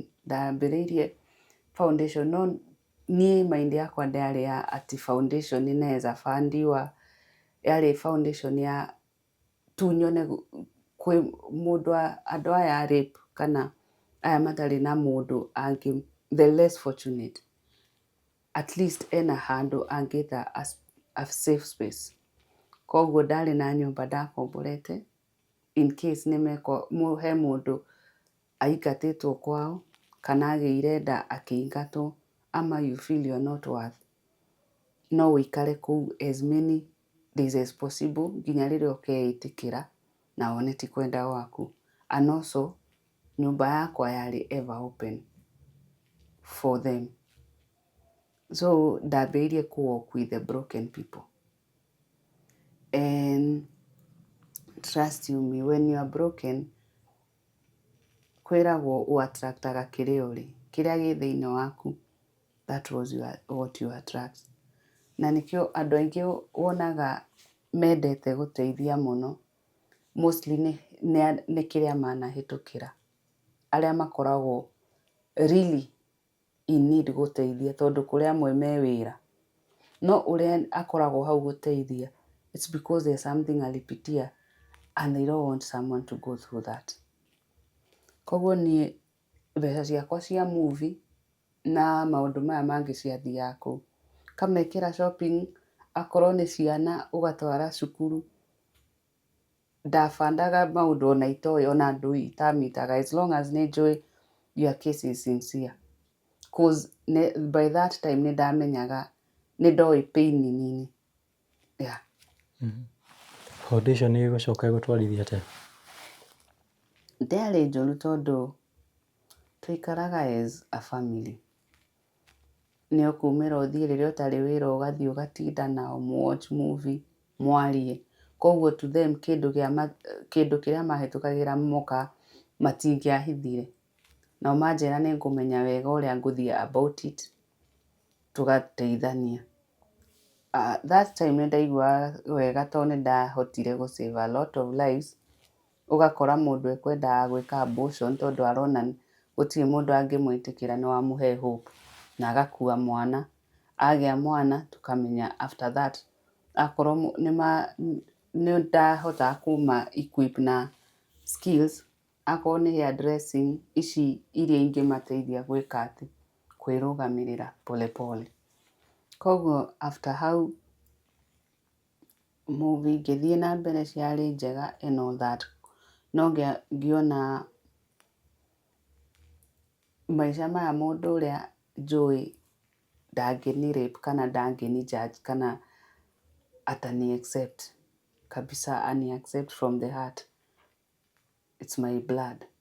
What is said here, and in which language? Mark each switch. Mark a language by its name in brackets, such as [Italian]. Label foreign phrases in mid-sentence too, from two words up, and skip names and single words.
[Kikuyu] Ndambĩrĩirie foundation no niĩ mind yakwa ndĩarĩ ya atĩ foundation [Swahili] inaweza fundiwa. [Kikuyu] Yarĩ foundation ya tu nyone kwĩ mũndũ andũ aya rape kana aya matarĩ na mũndũ angĩ [English] the less fortunate at least [Kikuyu] ena handũ angĩta [English] a safe space. [Kikuyu] Koguo ndarĩ na nyũmba ndakomborete [English] in case he [Kikuyu] mũndũ aingatĩtwo kwao kana agĩire nda akĩingatwo ama [English] you feel you're not worth, [Kikuyu] no ũikare kũu [English] as many days as possible [Kikuyu] nginya rĩrĩa ũkeĩtĩkĩra na wone ti kwenda gwaku. [English] And also [Kikuyu] nyũmba yakwa yarĩ [English] ever open for them. [Kikuyu] So ndambĩrĩirie kũ-work [English] with the broken people. And trust you me, when you are broken [Kikuyu] kwĩragwo ũ-attractaga kĩrĩa ũrĩ, kĩrĩa gĩ thĩinĩ waku [English] that was what you attract. [Kikuyu] Na nikĩo andũ aingĩ wonaga mendete gũteithia mũno, mostly nĩ kĩrĩa manahĩtũkĩra. Arĩa makoragwo [English] really in need [Kikuyu] gũteithia, tondũ kũrĩ amwe me wĩra. No ũrĩa akoragwo hau gũteithia, [English] it's because there's something alipitia and they don't want someone to go through that. [Kikuyu] Koguo niĩ mbeca ciakwa cia movie na maũndũ maya mangĩ ciathiaga kũu. Kamekĩra shopping, akorwo nĩ ciana ũgatwara cukuru. Ndabandaga maũndũ ona itoĩ, ona andũ itamĩtaga, [English] as long as [Kikuyu] nĩ njũĩ [English] your case is sincere. Cause by that time [Kikuyu] nĩ ndamenyaga, nĩ ndoĩ [English] pain nini. Yeah. [Kikuyu] Foundation ĩgũcoka ĩgũtwarithia atĩa? Ndĩarĩ njũru tondũ tũikaraga [English] as a family. [Kikuyu] Nĩ ũkumĩra ũthiĩ rĩrĩa ũtarĩ wĩra ũgathiĩ ũgatinda nao [English] watch movie, [Kikuyu] mwarie. Koguo [English] to them [Kikuyu] kĩndũ kĩrĩa mahĩtũkagĩra moka matingĩahithire. Nao manjĩra nĩ ngũmenya wega ũrĩa ngũthiĩ [English] about it, [Kikuyu] tũgateithania. [English] That time [Kikuyu] nĩ ndaiguaga wega tondũ nĩ ndahotire gũ-save [English] a lot of lives. [Kikuyu] Ũgakora mũndũ ekwendaga gwĩka abortion tondũ arona gũtirĩ mũndũ angĩmwĩtĩkĩra, nĩ wamũhe hope, na agakua mwana. Agĩa mwana tũkamenya [English] after that, [Kikuyu] akorwo nĩ ndahotaga kuma equip na skills, akorwo nĩ hairdressing, ici iria ingĩmateithia gwĩka atĩ, kwĩrũgamĩrĩra polepole. Koguo after hau, movie ngĩthiĩ na mbere ciarĩ njega [English] and all that. [Kikuyu] No ngĩona maica maya mũndũ ũrĩa njũĩ ndangĩni rape kana ndangĩni judge kana atani accept kabisa, ani accept [English] from the heart. It's my blood.